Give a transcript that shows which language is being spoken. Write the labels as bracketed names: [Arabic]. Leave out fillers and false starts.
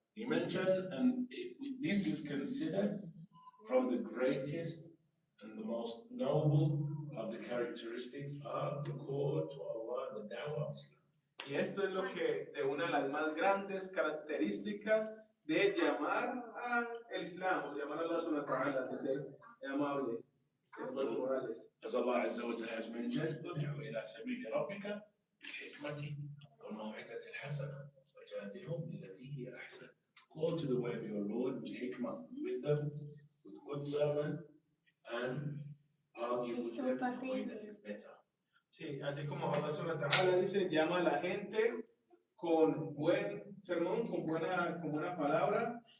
[English] He mentioned, and this is considered from the greatest and the most noble of the characteristics of the call to Allah, the da'wah of Islam. [Spanish] Y esto es lo que de una de las más grandes características de llamar al Islam, o llamar a Allah subhanahu wa ta'ala, de ser amable, [English] As Allah Azza wa Jalla has mentioned, [Arabic] ادعو إلى سبيل ربك بالحكمة والموعظة الحسنة وجادلهم بالتي هي أحسن. [English] Call to the way of your Lord with hikmah, wisdom, with good sermon, and argue with them in a way that is better. [Spanish] Sí, así como Allah subhanahu wa ta'ala dice, llama a la gente con buen sermón, con buena palabra,